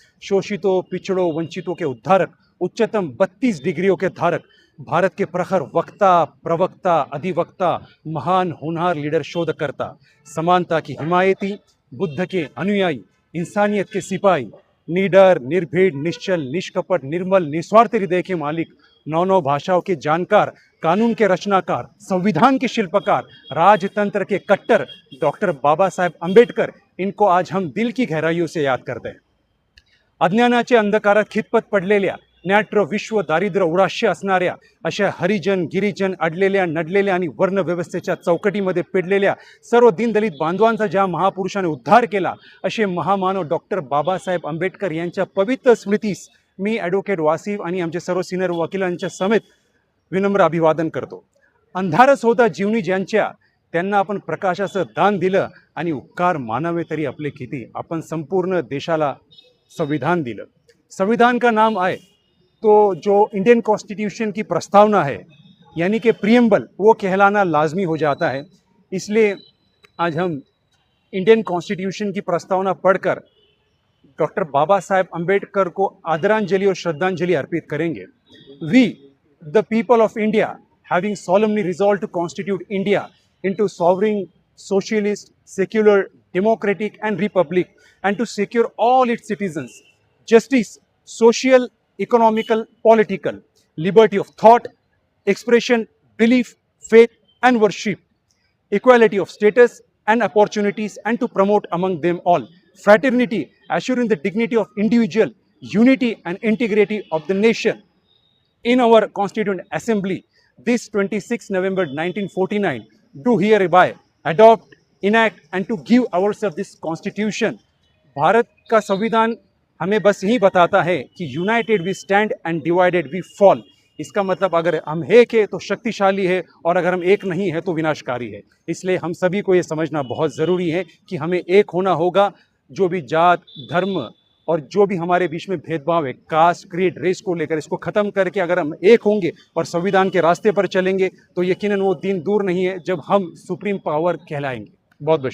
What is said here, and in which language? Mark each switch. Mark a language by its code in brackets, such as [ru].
[hi] शोषितों, पिछड़ों, वंचितों के उद्धारक, उच्चतम 32 डिग्रियों के धारक, भारत के प्रखर वक्ता, प्रवक्ता, अधिवक्ता, महान होनहार लीडर, शोधकर्ता, समानता की हिमायती, बुद्ध के अनुयायी, इंसानियत के सिपाही, निडर, निर्भीड, निश्चल, निष्कपट, निर्मल, निस्वार्थ हृदय के मालिक, नौ भाषाओं के जानकार, कानून के रचनाकार, संविधान के शिल्पकार, राजतंत्र के कट्टर डॉक्टर बाबा साहेब आंबेडकर, इनको आज हम दिल की गहराइयों से याद करते हैं. [mr] अज्ञानाच्या अंधकारात खितपत पडलेल्या, न्याट्र विश्व दारिद्र्य उराश्य असणाऱ्या अशा हरिजन, गिरिजन, अडलेल्या, नडलेल्या आणि वर्णव्यवस्थेच्या चौकटीमध्ये पेडलेल्या सर्व दीनदलित बांधवांचा ज्या महापुरुषाने उद्धार केला, असे महामानव डॉक्टर बाबासाहेब आंबेडकर यांच्या पवित्र स्मृतीस मी ॲडव्होकेट वासिफ आणि आमचे सर्व सिनियर वकिलांच्या समेत विनम्र अभिवादन करतो. अंधारच होता जीवनी ज्यांच्या, त्यांना आपण प्रकाशाचं दान दिलं आणि उपकार मानावे तरी आपले किती. आपण संपूर्ण देशाला संविधान दिलं. [hi] संविधान का नाम आए तो जो इंडियन कॉन्स्टिट्यूशन की प्रस्तावना है, यानी कि प्रियम्बल, वो कहलाना लाजमी हो जाता है. इसलिए आज हम इंडियन कॉन्स्टिट्यूशन की प्रस्तावना पढ़कर डॉक्टर बाबा साहेब अम्बेडकर को आदरांजलि और श्रद्धांजलि अर्पित करेंगे. [en] We the people of India having solemnly resolved to constitute India into sovereign, socialist, secular, democratic and republic, and to secure all its citizens justice, social, economical, political, liberty of thought, expression, belief, faith and worship, equality of status and opportunities, and to promote among them all fraternity, assuring the dignity of individual, unity and integrity of the nation. In our Constituent Assembly, this 26 November 1949, do hereby adopt, enact and to give ourselves this Constitution. [hi] Bharat का संविधान हमें बस यही बताता है कि [en] United we stand and divided we fall. [hi] इसका मतलब अगर हम एक है तो शक्तिशाली है, और अगर हम एक नहीं है तो विनाशकारी है. इसलिए हम सभी को ये समझना बहुत ज़रूरी है कि हमें एक होना होगा. जो भी जात, धर्म और जो भी हमारे बीच में भेदभाव है, कास्ट, क्रीड, रेस को लेकर, इसको ख़त्म करके अगर हम एक होंगे और संविधान के रास्ते पर चलेंगे तो यकीनन वो दिन दूर नहीं है जब हम सुप्रीम पावर कहलाएंगे. बहुत बहुत